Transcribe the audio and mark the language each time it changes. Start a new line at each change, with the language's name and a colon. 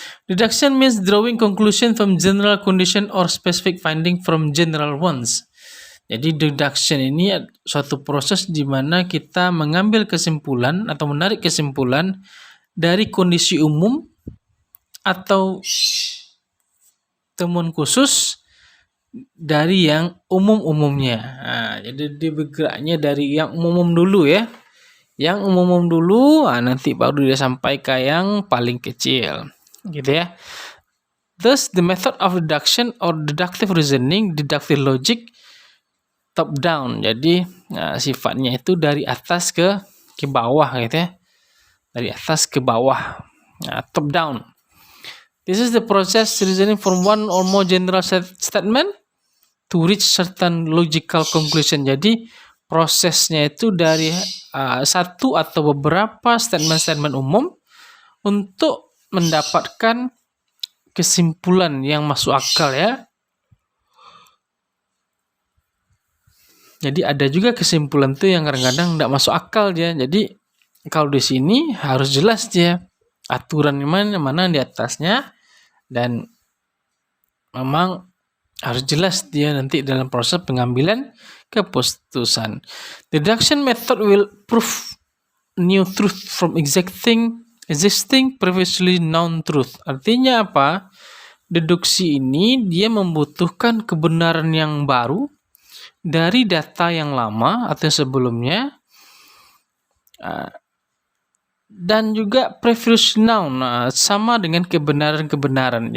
English: Deduction means drawing conclusion from general condition or specific finding from general ones.
Indonesian: Jadi deduction ini suatu proses di mana kita mengambil kesimpulan atau menarik kesimpulan dari kondisi umum atau temuan khusus dari yang umum-umumnya. Nah, jadi dia bergeraknya dari yang umum dulu ya. Yang umum dulu, nanti baru dia sampai ke yang paling kecil. Gitu ya.
English: Thus, the method of deduction or deductive reasoning, deductive logic, top down.
Indonesian: Jadi sifatnya itu dari atas ke bawah gitu ya. Dari atas ke bawah.
English: Top down. This is the process reasoning from one or more general statement to reach certain logical conclusion.
Indonesian: Jadi prosesnya itu dari satu atau beberapa statement-statement umum untuk mendapatkan kesimpulan yang masuk akal ya. Jadi ada juga kesimpulan tuh yang kadang-kadang tidak masuk akal dia. Jadi kalau di sini harus jelas dia aturan mana di atasnya, dan memang harus jelas dia nanti dalam proses pengambilan keputusan.
English: Deduction method will prove new truth from existing previously known truth.
Indonesian: Artinya apa? Deduksi ini dia membutuhkan kebenaran yang baru dari data yang lama atau sebelumnya, dan juga previous known, sama dengan kebenaran-kebenaran.